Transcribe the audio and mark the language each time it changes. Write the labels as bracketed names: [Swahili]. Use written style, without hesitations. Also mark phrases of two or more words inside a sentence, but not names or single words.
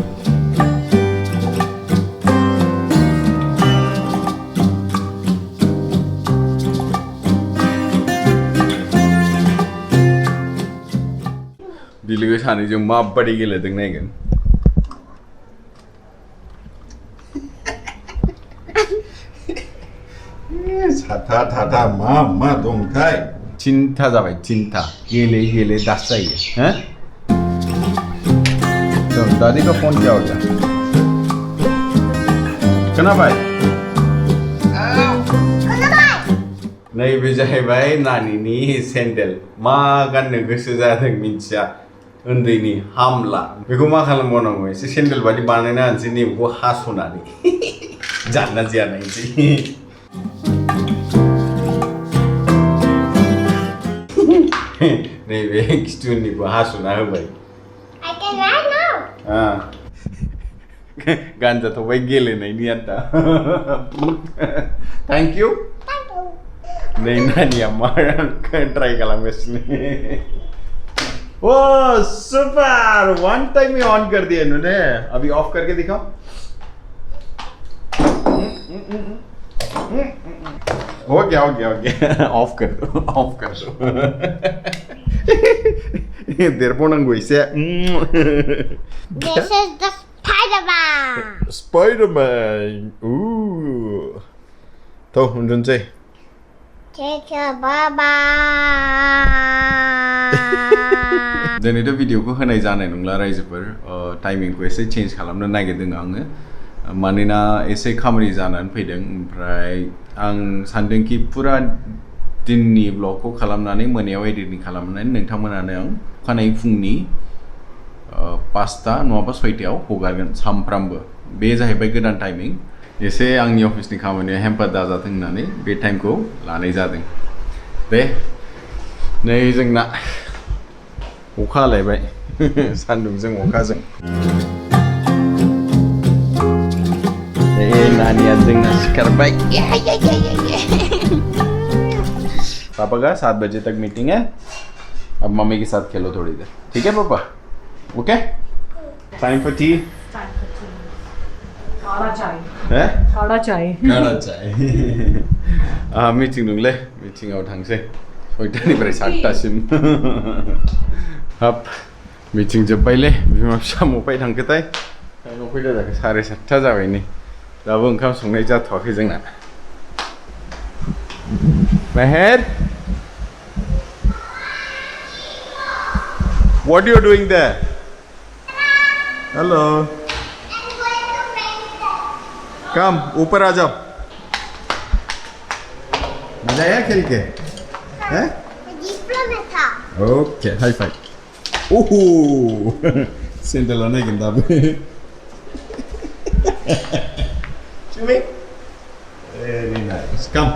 [Bodo] बिलोगो सानैजों माबादि गेलेदों नायगोन साथा थाथा मा दंथाय थिनथा जाबाय थिनथा गेले गेले दास जायो हैं [Hindi] तो दादी का फोन क्या होता है [Bodo] खोनाबाय नैबे जाहैबाय नानिनि सेन्देल मा गाननो गोसो जादों मिथिया उन्दैनि हामला बेखौ मा खालामबावनांगौ एसे सेन्देल बादि बानायना होनोसै नैबेखौ हास'नानै जानना जाया नायनोसै नैबे खिथुनिखौ हास'ना होबाय गानजाथ'बाय गेलेनायनि आन्था [English] thank you [Bodo] नै नानिया मा ट्राई खालामगासिनो [Hindi] ओह [English] super one time [Hindi] में ऑन कर दिया इन्होंने अभी ऑफ करके दिखाओ हो गया ऑफ कर दो [Bodo] देर पोनांगौ एसे [English] This is the Spider-Man. [Bodo] Spider-Man ooh थ उन्दुनोसै [English] Take care, bye-bye. [Bodo] दिनैथ' भिडिअखौ होनाय जानाय नंला रायजोफोर टाइमिंखौ एसे चेन्ज खालामनो नागिरदों आङो मानोना एसे खामानि जानानै फैदों ओमफ्राय आं सानदोंखि फुरा दिननि ब्लगखौ खालामनानै मोनायाव एडिटिं खालामनानै नोंथांमोनानो आं अखानायै फुंनि 5टा नङाबा 6टायाव हगारगोन सामफ्रामबो बे जाहैबाय गोदान टाइमिं एसे आंनि अफिसनि खामानिया हेम्पार दाजाथों होननानै बे टाइमखौ लानाय जादों दे नै जोंना अखा हालायबाय सान्दुंजों अखाजों नानिया जोंना सिखारबाय [Hindi] पापा का 7 बजे तक मीटिंग है अब मम्मी के साथ खेलो थोड़ी देर ठीक है पापा [English] okay time for tea [Hindi] काला चाय हैं काला चाय [Bodo] मीटिंग दंलै मीटिंगाव थांसै 6टानिफ्राय 7टासिम हाब मीटिंग जोब्बायलै बिमा फिसा मफाय थांखोथाय टाइमाव फैदा जाखो 7:30 जाबाय नै दाबो ओंखाम संनाय जाथ'वाखै जोंना [English] Meher what you doing there hello [Hindi] come ऊपर आ जाओ मजा आया खेल के हैं ओके [English] high five [Hindi] ओहो सेंडल आने के दाब चुमी [English] very nice come